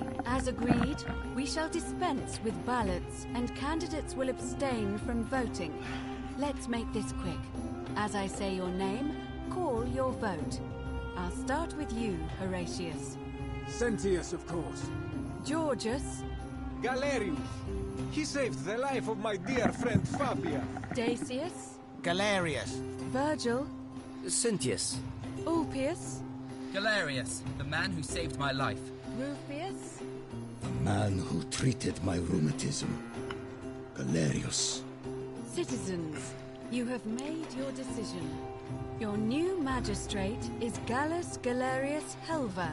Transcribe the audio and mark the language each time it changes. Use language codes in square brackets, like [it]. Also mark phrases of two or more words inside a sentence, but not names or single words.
[en] As agreed, we shall dispense with ballots and candidates will abstain from voting. Let's make this quick. As I say your name, call your vote. I'll start with you, Horatius. Sentius, of course. Georgius. Galerius. He saved the life of my dear friend Fabia. Dacius. Galerius. Virgil. Cynthius. Ulpius. Galerius, the man who saved my life. Rufius. The man who treated my rheumatism. Galerius. Citizens, you have made your decision. Your new magistrate is Gallus Galerius Helver.